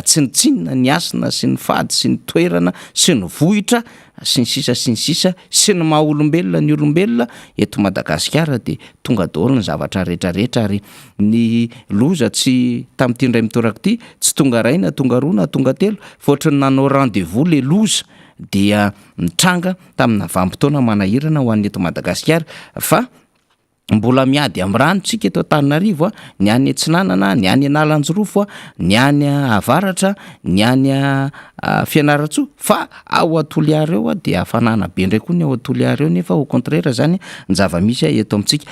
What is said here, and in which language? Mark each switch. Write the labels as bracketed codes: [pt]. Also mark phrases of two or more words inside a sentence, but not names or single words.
[mg] tsinitsinina ny asina sy ny fady sy ny toerana sy ny vohitra sy ny sisa sy ny sisa sy ny maha olombelona ny olombelona eto Madagasikara de tonga daholo ny zavatra rehetrarehetra ary ny loza tsy tamin'ity ndray mitoraka ity tsy tonga ray na tonga roa na tonga telo fa ohatrany nanao rendez-vous le loza dia mitranga tamina vanim-potoana manahirana ho an'ny eto Madagasikara fa mbola miady amin'ny rano tsika eto Antananarivo ny any Atsinanana, ny any Analanjorofo, ny any Avaratra, ny any Fianaratsoa fa ao Toliara eo dia hafanana be ndray koa ny ao Toliara eo nefa [fr] au contraire [mg] zany ny zava-misy eto amintsika.